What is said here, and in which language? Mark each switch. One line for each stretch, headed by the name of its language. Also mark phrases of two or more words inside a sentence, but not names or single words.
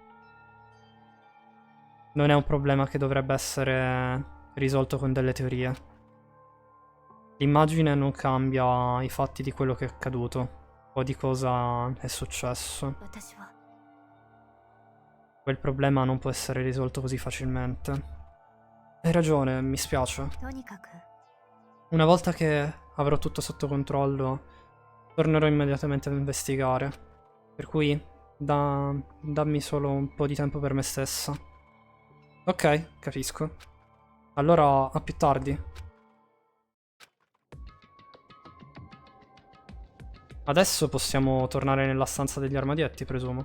Italian: Non è un problema che dovrebbe essere risolto con delle teorie. L'immagine non cambia i fatti di quello che è accaduto. O di cosa è successo.
Japanese: 私は
Italian: Quel problema non può essere risolto così facilmente. Hai ragione, mi spiace.
Japanese: とにかく
Italian: Una volta che avrò tutto sotto controllo, tornerò immediatamente a investigare. Per cui, dammi solo un po' di tempo per me stessa. Ok, capisco. Allora, a più tardi. Adesso possiamo tornare nella stanza degli armadietti, presumo.